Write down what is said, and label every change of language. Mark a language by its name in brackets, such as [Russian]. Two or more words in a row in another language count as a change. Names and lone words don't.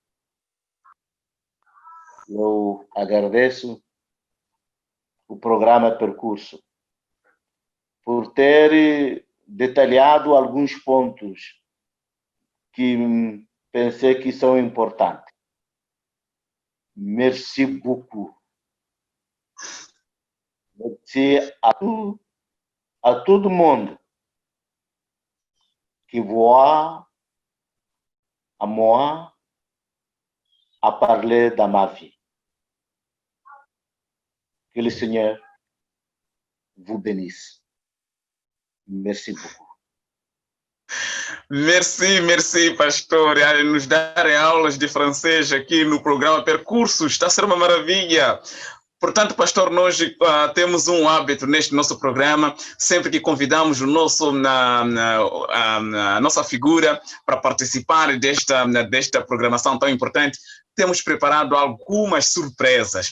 [Portuguese] Eu agradeço o programa Percurso por ter detalhado alguns pontos que pensei que são importantes. [French] Merci beaucoup. Merci [Portuguese] a todo mundo que [French] voit à moi à parler de ma vie. Que le Seigneur vous bénisse. Merci beaucoup. Merci, [Portuguese] pastor. A nos darem aulas de francês aqui no programa Percursos. Está a ser uma maravilha. Portanto, pastor, nós temos um hábito neste nosso programa, sempre que convidamos a nossa figura para participar desta programação tão importante, temos preparado algumas surpresas.